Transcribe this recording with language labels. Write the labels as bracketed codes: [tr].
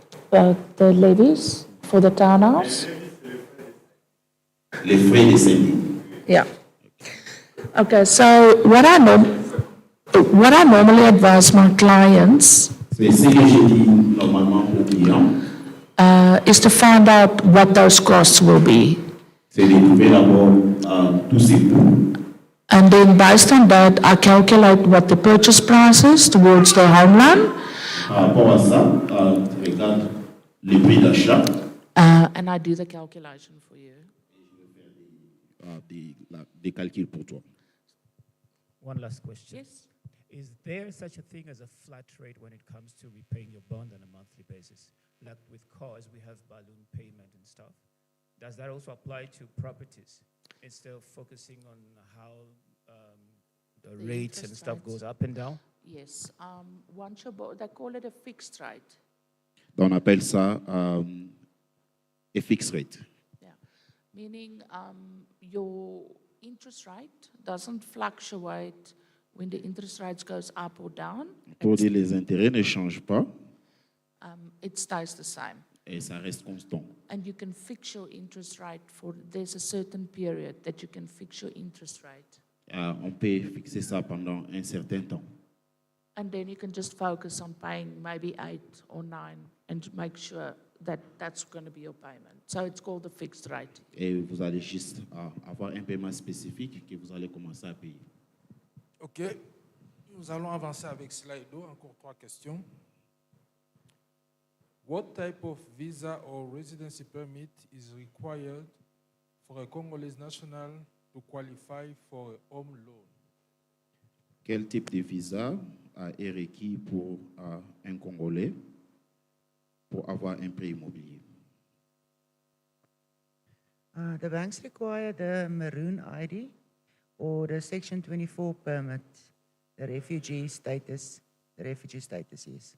[en] The levies for the townhouse? [fr] Les frais de syndic. [en] Yeah. Okay, so what I normally advise my clients [fr] C'est ce que je dis normalement aux clients, [en] is to find out what those costs will be. [fr] c'est de trouver d'abord tous ces coûts. [en] And then based on that, I calculate what the purchase price is towards the home loan, [fr] Par rapport à ça, tu regardes le prix d'achat, [en] and I do the calculation for you. [fr] des calculs pour toi. [en] One last question. Yes. Is there such a thing as a flat rate when it comes to repaying your bond on a monthly basis? Like with cars, we have balloon payment and stuff. Does that also apply to properties? Instead of focusing on how the rates and interest stuff rates. goes up and down? Yes, once they call it a fixed rate. [fr] On appelle ça [en] a fixed rate. Yeah, meaning your interest rate doesn't fluctuate when the interest rates goes up or down. [fr] Pour dire les intérêts ne changent pas [en] It stays the same. [fr] et ça reste constant. [en] And you can fix your interest rate there's a certain period that you can fix your interest rate. [fr] On peut fixer ça pendant un certain temps. [en] And then you can just focus on paying maybe 8 or 9 and make sure that that's going to be your payment. So it's called a fixed rate. [fr] Et vous allez juste avoir un paiement spécifique que vous allez commencer à payer. [en] OK. [fr] Nous allons avancer avec Slido. Encore 3 questions. [en] What type of visa or residency permit is required for a Congolese national to qualify for a home loan? [fr] Quel type de visa est requis pour un Congolais pour avoir un prêt immobilier? [en] The banks require the maroon ID or the Section 24 permit, the refugee status, yes.